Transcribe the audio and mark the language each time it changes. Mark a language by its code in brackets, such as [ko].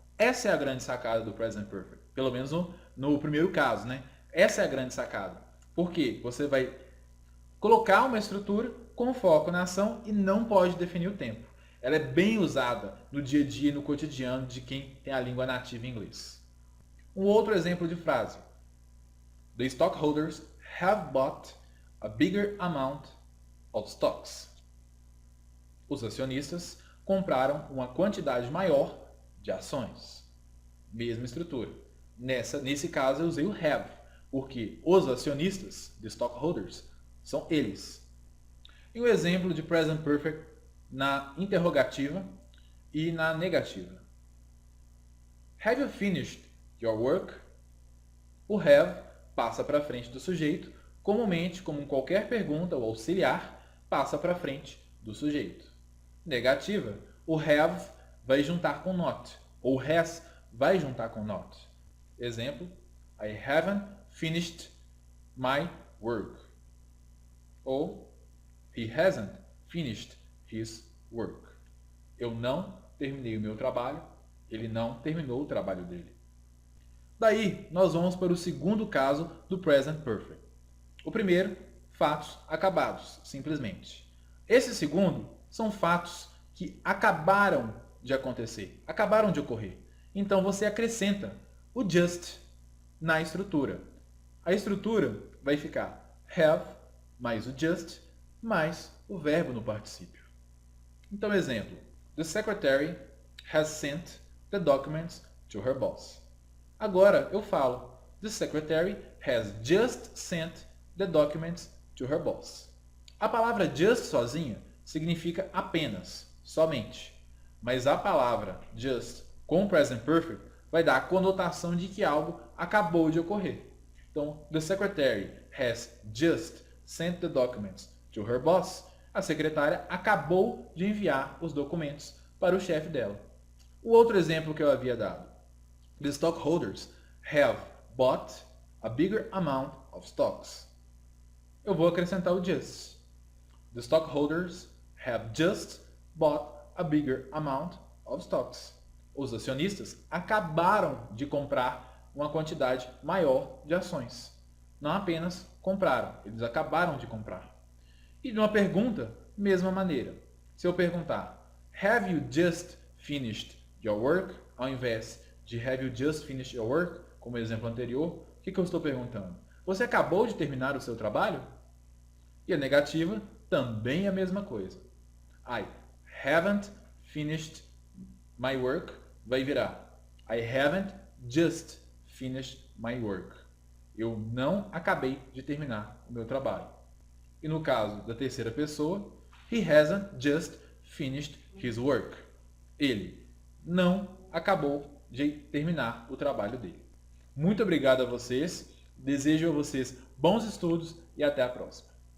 [pt] Essa é a grande sacada do Present Perfect. Pelo menos no primeiro caso, né? Essa é a grande sacada. Porque você vai colocar uma estrutura com foco na ação e não pode definir o tempo. Ela é bem usada no dia a dia e no cotidiano de quem tem a língua nativa em inglês. Um outro exemplo de frase. [en] The stockholders have bought a bigger amount of stocks. [pt] Os acionistas compraram uma quantidade maior de ações. Mesma estrutura. Nesse caso eu usei o have, porque os acionistas, [en] the stockholders, [pt] são eles. E um exemplo de present perfect na interrogativa e na negativa. [en] Have you finished your work? [pt] O have passa para frente do sujeito, comumente, como em qualquer pergunta ou auxiliar, passa para frente do sujeito. Negativa, o have vai juntar com not, ou has vai juntar com not. [en] Exemplo, I haven't finished my work. Ou he hasn't finished his work. [pt] Eu não terminei o meu trabalho, ele não terminou o trabalho dele. Daí, nós vamos para o segundo caso do Present Perfect. O primeiro, fatos acabados, simplesmente. Esse segundo são fatos que acabaram de acontecer, acabaram de ocorrer. Então você acrescenta o just na estrutura. A estrutura vai ficar have mais o just mais o verbo no particípio. Então, exemplo. [en] The secretary has sent the documents to her boss. [pt] Agora eu falo, [en] the secretary has just sent the documents to her boss. [pt] A palavra just sozinha significa apenas, somente. Mas a palavra just com present perfect vai dar a conotação de que algo acabou de ocorrer. [en] Então, the secretary has just sent the documents to her boss. [pt] A secretária acabou de enviar os documentos para o chefe dela. O outro exemplo que eu havia dado. [en] The stockholders have bought a bigger amount of stocks. [pt] Eu vou acrescentar o just. [en] The stockholders have just bought a bigger amount of stocks. [pt] Os acionistas acabaram de comprar uma quantidade maior de ações. Não apenas compraram, eles acabaram de comprar. E de uma pergunta, mesma maneira. [en] Se eu perguntar, have you just finished your work? [pt] Ao invés de [en] have you just finished your work, [pt] como exemplo anterior, o que eu estou perguntando? Você acabou de terminar o seu trabalho? E a negativa também é a mesma coisa. [en] I haven't finished my work [pt] vai virar [en] I haven't just finished my work. [pt] Eu não acabei de terminar o meu trabalho. E no caso da terceira pessoa, [en] he hasn't just finished his work. [pt] Ele não acabou de terminar o trabalho dele. Muito obrigado a vocês. Desejo a vocês bons estudos e até a próxima.